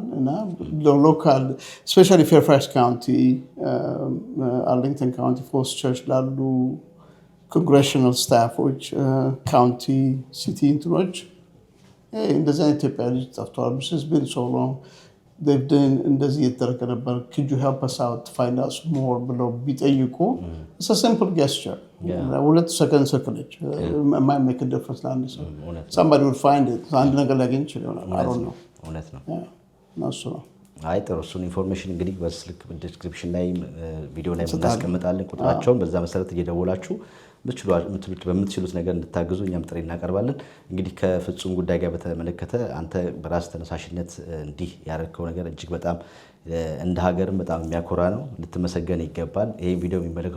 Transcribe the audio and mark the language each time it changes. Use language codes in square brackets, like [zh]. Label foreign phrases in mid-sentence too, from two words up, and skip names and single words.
[am] እና [en] local specially [am] ፌርፋክስ ካውንቲ፣ አርሊንግተን ካውንቲ፣ ፎልስ ቸርች ላሉ ኮንግሬሽናል ስታፎች፣ ካውንቲ ሲቲ እንትኖች እንደዚህ አይነት ኢትዮጵያ ልጅ ጠፍተዋል ብን ሶሎ እንደዚህ እየተደረገ ነበር [en] could you help us out to find out more [am] ብለው ቢጠይቁ [en] it's a simple gesture [am] 2 ሰከንድ ስልክ [en] might make a difference [am] ለአንድ ሰው [en] somebody will find it [am] አንድ ነገር ሊያገኝ ይችላል። [en] I don't know [am] እውነት ነው እሱ ነው። አይ ጥሩ። እሱን ኢንፎርሜሽን እንግዲህ በስልክ ዲስክሪፕሽን ላይ ቪዲዮ ላይ እናስቀምጣለን ቁጥራቸውን በዛ መሰረት እየደወላችሁ በምትችሉት ነገር እንድታግዙ እኛም ጥሪ እናቀርባለን። እንግዲህ ከፍጹም ጉዳይ ጋር በተመለከተ አንተ በራስ ተነሳሽነት እንዲህ ያደረከው ነገር እጅግ በጣም እንደ ሀገርም በጣም የሚያኮራ ነው። ልትመሰገን ይገባል። ይሄን ቪዲዮ የሚመለከቱ